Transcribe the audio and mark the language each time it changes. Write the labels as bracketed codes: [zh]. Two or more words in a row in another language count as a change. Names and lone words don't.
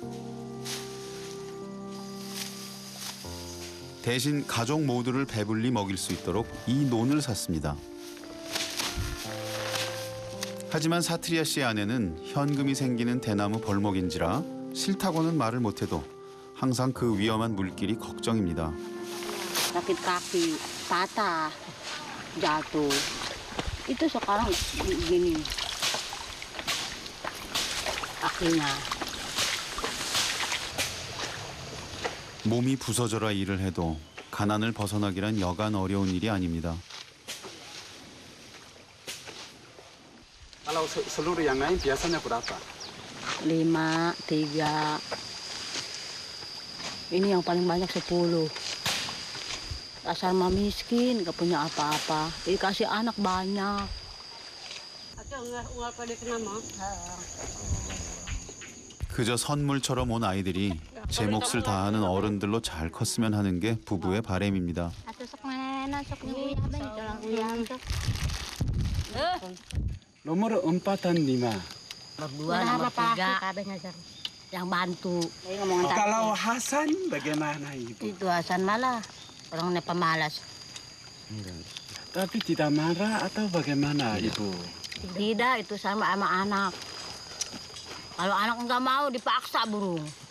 [ko] 대신 가족 모두를 배불리 먹일 수 있도록 이 논을 샀습니다. 하지만 사트리아 씨의 아내는 현금이 생기는 대나무 벌목인지라 싫다고는 말을 못해도 항상 그 위험한 물길이 걱정입니다. [id] Sakit kaki, patah, jatuh. Itu sekarang gini. Kakinya. [ko] 몸이 부서져라 일을 해도 가난을 벗어나기란 여간 어려운 일이 아닙니다. [id] Kalau seluruh yang lain biasanya berapa? 5, 3. Ini yang paling banyak 10. Dasar mah miskin, gak punya apa-apa. Dikasih anak banyak. [ko] 그저 선물처럼 온 아이들이 제 몫을 다하는 어른들로 잘 컸으면 하는 게 부부의 바람입니다. [id] Nomor 4 dan 5. Berdua nomor 3. Yang bantu. Kalau Hasan bagaimana Ibu? Itu Hasan malah orangnya pemalas. Tapi tidak marah atau bagaimana Ibu? Tidak, itu sama anak. Kalau anak nggak mau dipaksa burung.